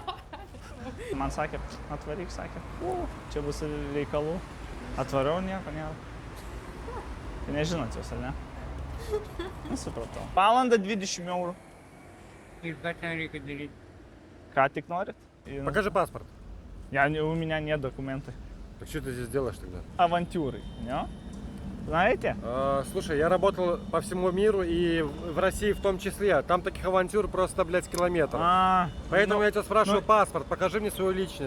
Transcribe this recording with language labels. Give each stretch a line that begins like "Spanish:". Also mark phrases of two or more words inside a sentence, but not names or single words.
Lithuanian: Man sakė, atvaryk, sakė, čia bus reikalų. Atvariau, nieko nėra. Tai nežinot jūs, ar ne? Nesupratau. Valanda 20 eurų. Ir ką ten reikia daryti? Ką tik norit?
Russian: Покажи паспорт. У меня нет документов. Так что ты здесь делаешь тогда? Авантюры, не? Знаете? Слушай, я работал по всему миру и в России в том числе. Там таких авантюр просто, блядь, километров. Поэтому я тебя спрашиваю паспорт, покажи мне свою личность.